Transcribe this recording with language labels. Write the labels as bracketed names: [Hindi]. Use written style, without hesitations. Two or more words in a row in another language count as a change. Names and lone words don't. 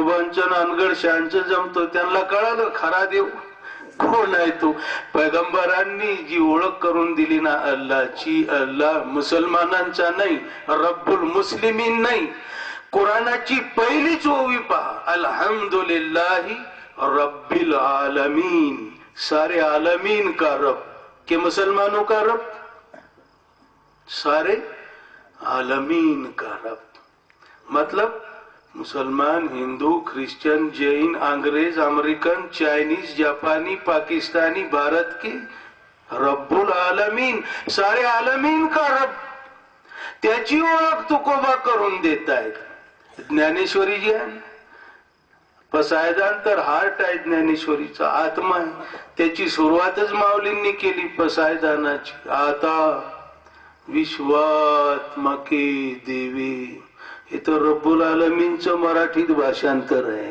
[Marathi] मुसलमानचं अनगड शांचं जमतो, त्यांना कळालं खरा देव कोण आहे तो. पैगंबरांनी जी ओळख करून दिली ना अल्लाची, अल्लाह मुसलमानांचा नाही, [Arabic] رب المسلمين नाही. [Marathi] कुराणाची पहिलीच ओवी पहा, [Arabic] الحمد لله رب العالمين, [Hindi] सारे आलमीन का रब, के मुसलमानों का रब, सारे आलमीन का रब. मतलब मुसलमान, हिंदू, क्रिश्चियन, जैन, अंग्रेज, अमेरिकन, चाइनीज, जापानी, पाकिस्तानी, भारत के [Arabic] رب العالمين, [Hindi] सारे आलमीन का रब. [Marathi] त्याची ओळख तुकोबा करून देत आहेत. ज्ञानेश्वरी जी आहे, पसायदान तर हार्ट आहे ज्ञानेश्वरीचा, आत्मा आहे. त्याची सुरुवातच माऊलींनी केली पसायदानाची. आता विश्वात्मके देवी, हे तर [Arabic] رب العالمين [Marathi] मराठीत भाषांतर आहे.